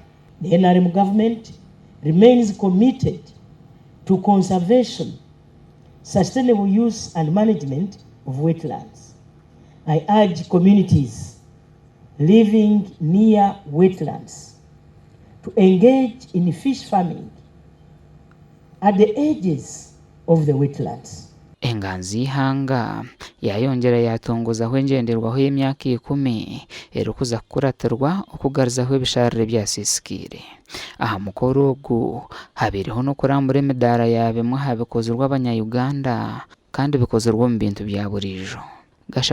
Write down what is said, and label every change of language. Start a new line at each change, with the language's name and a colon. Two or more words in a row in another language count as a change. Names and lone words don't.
English: The NRM government remains committed to conservation, sustainable use and management of wetlands. I urge communities living near wetlands to engage in fish farming at the edges of the wetlands.
Nyankole: Enganzi y'ihanga yayongera yatongozaho engenderwaho y'emyaka 10 erikuza kukuratirwa okugaruzaho ebisharira byasisikire. Aha mukoro ogu habiriho n'okurambura emidaara yabimwe habikozerwa abanya-Uganda kandi bikozerwa mu bintu bya burijo.